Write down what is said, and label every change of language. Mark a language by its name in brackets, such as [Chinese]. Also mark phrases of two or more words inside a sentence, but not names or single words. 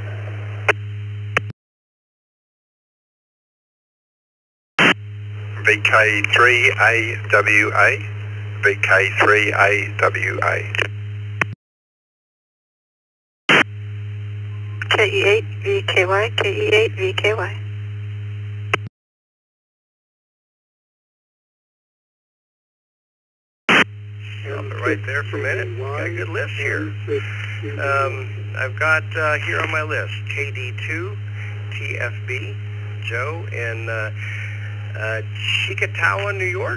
[English] VK3AWA, VK3AWA. KE8 VKY, KE8 VKY. Stop it right there for a minute. Got a good list here. I've got here on my list KD2 TFB, Joe in Chickasaw, New York.